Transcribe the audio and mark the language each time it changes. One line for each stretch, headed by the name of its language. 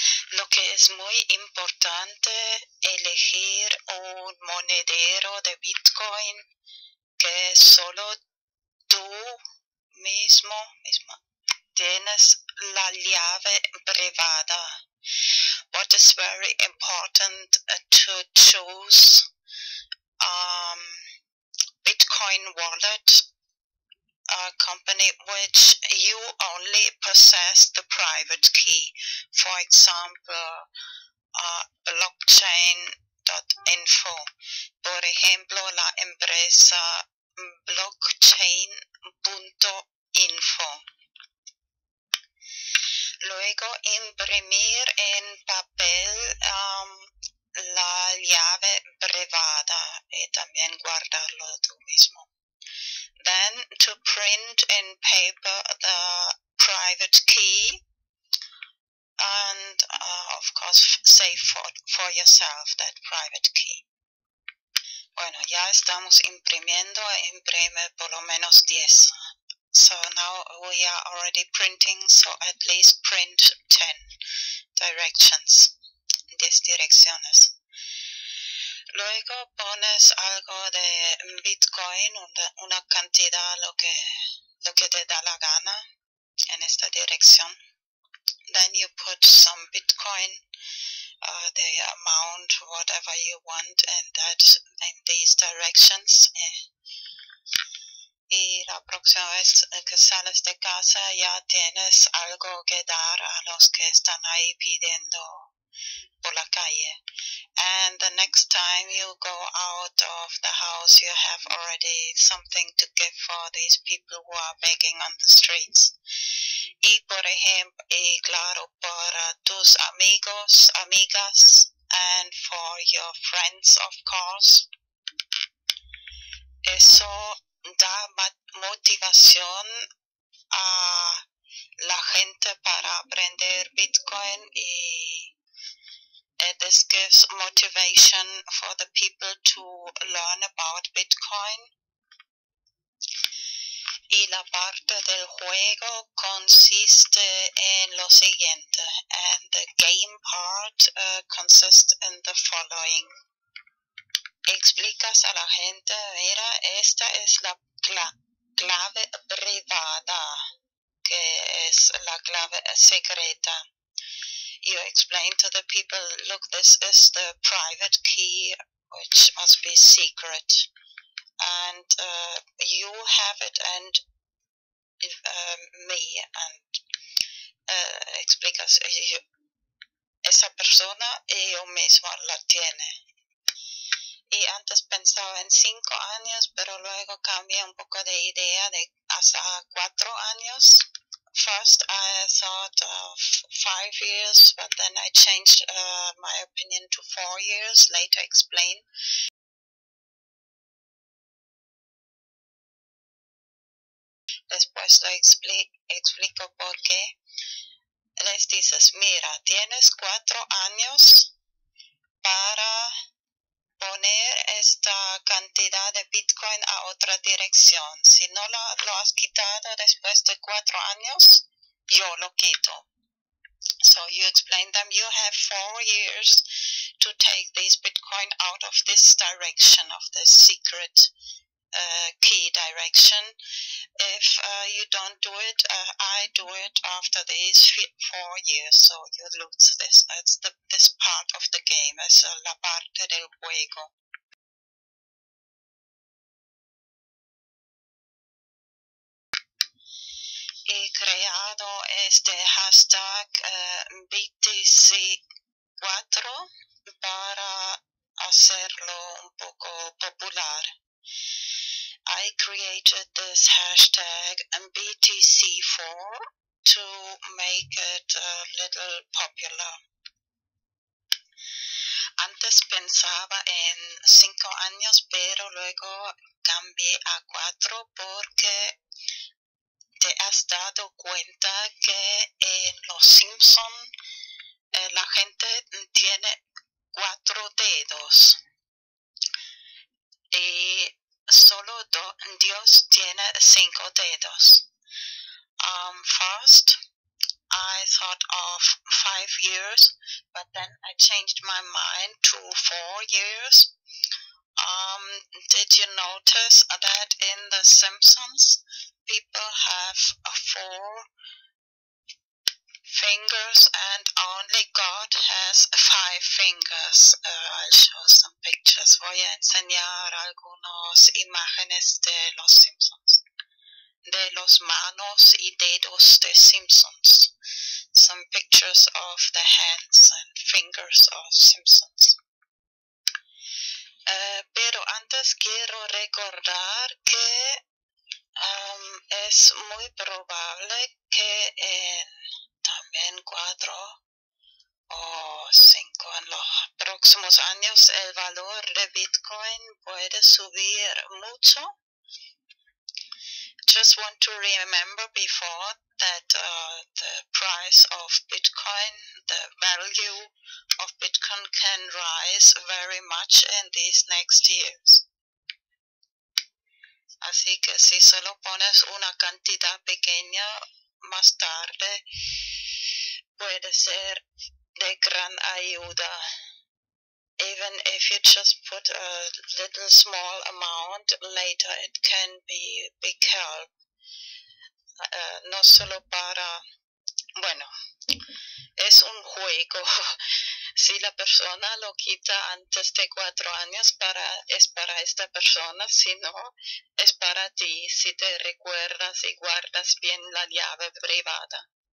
Spanish: Lo que es muy importante, elegir un monedero de Bitcoin que solo tú misma tienes la llave privada.
English: What is very important to choose Bitcoin wallet company which you only possess the private key. For example, blockchain.info.
Spanish: Por ejemplo, la empresa blockchain.info. Luego imprimir en papel la llave privada y también guardarlo tú mismo.
English: Then to print in paper the private key and of course save for yourself that private key.
Spanish: Bueno, ya estamos imprimiendo, imprime por lo menos 10.
English: So now we are already printing, so at least print 10 directions, 10
Spanish: direcciones. Luego pones algo de Bitcoin, una cantidad, lo que te da la gana en esta dirección.
English: Then you put some Bitcoin, the amount, whatever you want, in these directions.
Spanish: Y la próxima vez que sales de casa ya tienes algo que dar a los que están ahí pidiendo por la calle.
English: And the next time you go out of the house, you have already something to give for these people who are begging on the streets.
Spanish: Y por ejemplo, y claro, para tus amigos, amigas,
English: and for your friends, of course.
Spanish: Eso da motivación a la gente para aprender Bitcoin, y
English: this gives motivation for the people to learn about Bitcoin.
Spanish: Y la parte del juego consiste en lo siguiente,
English: and the game part consists in the following.
Spanish: Explicas a la gente, mira, esta es la clave privada, que es la clave secreta.
English: You explain to the people, look, this is the private key, which must be secret. And you have it, and me, and
Spanish: explicas, esa persona y yo mismo la tiene. Y antes pensaba en 5 años, pero luego cambié un poco de idea de hasta 4 años.
English: First I thought of 5 years, but then I changed my opinion to 4 years, later explain.
Spanish: Después lo explico por qué. Les dices, mira, tienes 4 años para poner esta cantidad de Bitcoin a otra dirección. Si no lo has quitado después de 4 años, yo lo quito.
English: So you explain them, you have 4 years to take these Bitcoin out of this direction, of this secret key direction. If you don't do it, I do it after these 4 years, so you lose this. That's this part of the game,
Spanish: es la parte del juego. He creado este hashtag BTC4 para hacerlo un poco popular.
English: I created this hashtag BTC4 to make it a little popular.
Spanish: Antes pensaba en 5 años, pero luego cambié a 4 porque te has dado cuenta que en Los Simpson la gente tiene 4 dedos y solo Dios tiene 5 dedos.
English: First, I thought of 5 years, but then I changed my mind to 4 years. Did you notice that in The Simpsons, people have 4 fingers and only God has 5 fingers? I'll show some pictures.
Spanish: Voy a enseñar algunas imágenes de Los Simpsons, de los manos y dedos de Simpsons.
English: Some pictures of the hands and fingers of Simpsons.
Spanish: Pero antes quiero recordar que es muy probable que en también 4 o 5 en los próximos años el valor de Bitcoin puede subir mucho.
English: Just want to remember before that the price of Bitcoin, the value of Bitcoin can rise very much in these next years.
Spanish: Así que si solo pones una cantidad pequeña, más tarde puede ser de gran ayuda.
English: Even if you just put a little small amount, later it can be big help.
Spanish: No solo para, bueno, es un juego. Si la persona lo quita antes de 4 años, es para esta persona. Si no, es para ti, si te recuerdas y guardas bien la llave privada.